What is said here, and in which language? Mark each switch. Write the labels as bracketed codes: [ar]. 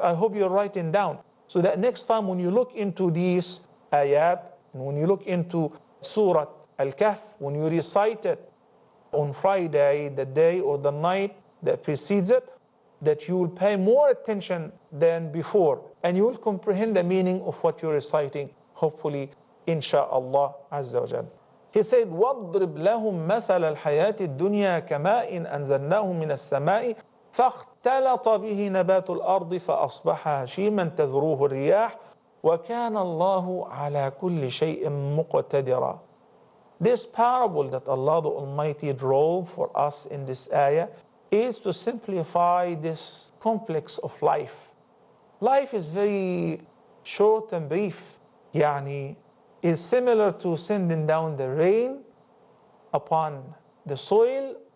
[en] I hope you're writing down, so that next time when you look into these ayat, and when you look into Surah Al-Kahf, when you recite it on Friday, the day or the night that precedes it, that you will pay more attention than before, and you will comprehend the meaning of what you're reciting, hopefully, insha'Allah Azza wa Jal. He said, [ar] وَاضْرِبْ لَهُمْ مَثَلَ الْحَيَاةِ الدُّنْيَا كَمَاءٍ أَنزَلْنَاهُ مِنَ السَّمَاءِ فاختلط به نبات الأرض فأصبح هشيما تذروه الرياح وكان الله على كل شيء مقتدرا. [en] This parable that Allah the Almighty drew for us in this ayah is to simplify this complex of life. Life is very short and brief. Yani is similar to sending down the rain upon the soil.